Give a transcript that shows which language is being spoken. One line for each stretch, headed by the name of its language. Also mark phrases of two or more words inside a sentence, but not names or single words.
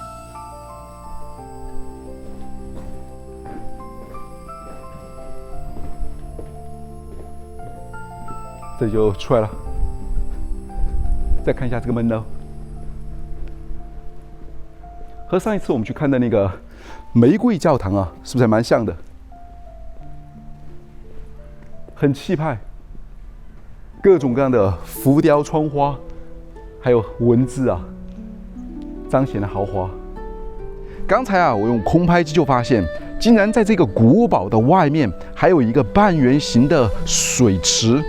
Chinese: 這就出來了，再看一下這個門樓，和上一次我們去看的那個玫瑰教堂啊，是不是還蠻像的？很氣派，各種各樣的浮雕窗花，還有文字啊，彰顯了豪華。剛才啊，我用空拍機就發現，竟然在這個古堡的外面還有一個半圓形的水池。